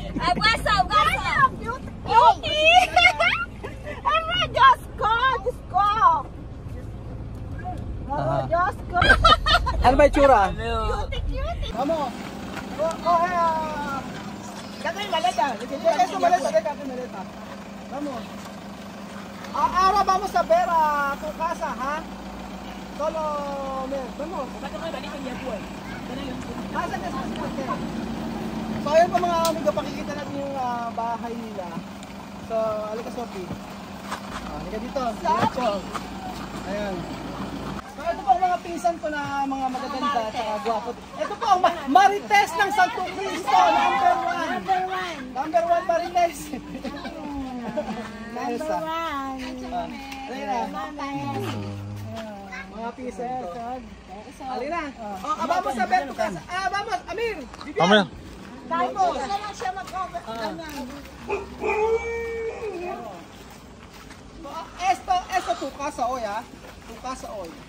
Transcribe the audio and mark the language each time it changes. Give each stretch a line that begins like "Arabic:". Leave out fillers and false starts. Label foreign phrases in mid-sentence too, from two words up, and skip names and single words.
Filipino: Ano ba yung tsura?
Spanish: Vamos.
Filipino: Gagawin maleta.
Spanish: Eso maleta, déjate maleta. Vamos. Ahora vamos a ver a tu casa, ha? Solo, vamos.
Filipino: So ayun po mga amigo, pakikita natin yung bahay nila. So, alika Sophie. Halika dito. Diretso. Ayan. So ito po ang mga pinsan ko na mga magaganda at saka gwapo. Ito po ang Marites ng Santo Cristo, number 1. Number 1 Marites. Number 1. Mga pinsan ko. Halina.
Spanish: Vamos a ver tu casa. Vamos, Amir. Amir. Vamos.
Filipino: Saan siya mag-cover?
Spanish: Esto tu casa hoy, ha? Tu casa hoy.